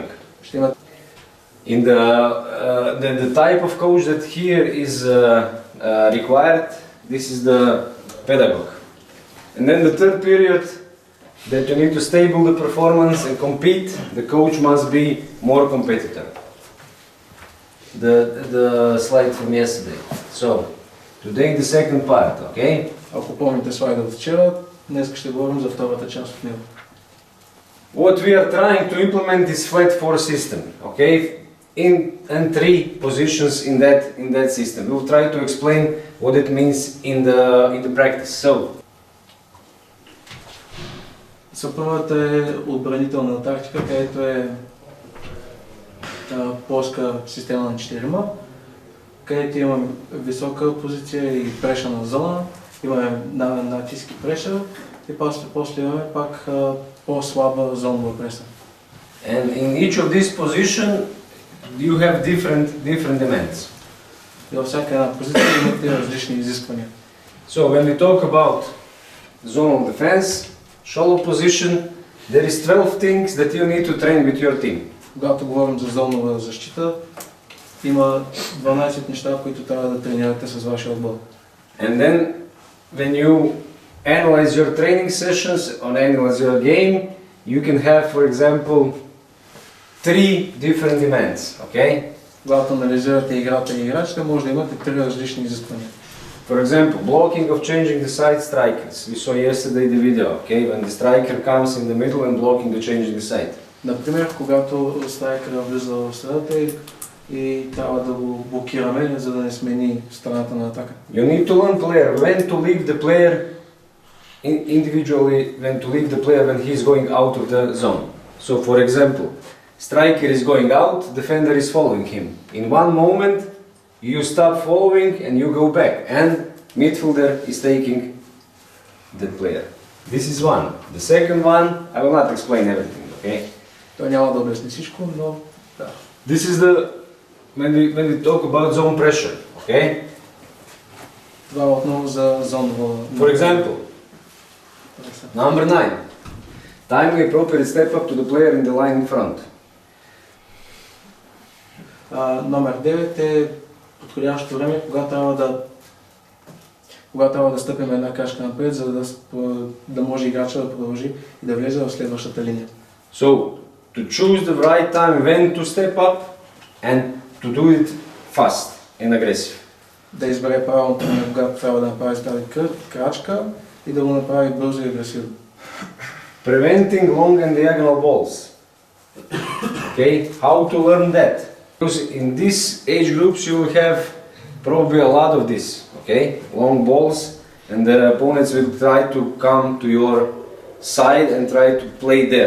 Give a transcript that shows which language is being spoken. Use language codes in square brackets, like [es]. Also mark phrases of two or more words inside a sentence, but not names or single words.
[en] In the type of coach that here is required, this is the pedagogue. And then the third period, that you need to stable the performance and compete, the coach must be more competitor. The slide from yesterday. So, today the second part, okay? [bg] Ако помните слайда от вчера, днес ще говорим за втората част от него. [en] What we are trying to implement is flat four system, okay? And three positions in that system. We will try to explain what it means in the practice. So, [bg] Първата е отбранителна тактика, където е плоска система на 4-ма, където имаме висока позиция и прешна зона, имаме натиск и преша и после имаме пак по-слаба зонова преса. [en] And in each of these position you have different demands. [bg] И във всяка една позиция имате различни изисквания. [en] So when we talk about zonal defense, shallow position, there is 12 things that you need to train with your team. [bg] Когато говорим за зонова защита, има 12 неща, които трябва да тренирате с вашия отбор. [en] And then when you analyze your training sessions or analyze your game, you can have, for example, 3 different demands, okay? [bg] Когато анализирате играта и играчите, може да имате 3 различни изисквания. [en] For example, blocking of changing the side strikers. We saw yesterday the video, okay? When the striker comes in the middle and blocking the changing the side. [bg] Например, когато страйкера влиза в средата и трябва да го блокираме, за да не смени страната на атака. [en] You need to learn player when to leave the player individually, when to leave the player when he is going out of the zone. So, for example, striker is going out, defender is following him. In one moment, you stop following and you go back, and midfielder is taking that player. This is one. The second one, I will not explain everything, okay? [bg] Той няма да обясни всичко, но да. [en] This is the, when we talk about zone pressure, okay? [bg] Това е отново за зоново. [en] For example, number 9. Timely appropriate step up to the player in the line in front. [bg] Номер 9 е подходящо време, когато трябва да стъпим една крачка напред, за да може играча да продължи и да влезе в следващата линия. [en] So, to choose the right time when to step up and to do it fast and aggressive. [bg] Да избере правилното време, когато трябва да направи тази крачка и да го направи бързо и агресивно. [en] Preventing long and diagonal balls. Okay, how to learn that? Because in these age groups you will have probably a lot of this. Okay, long balls, and the opponents will try to come to your side and try to play there.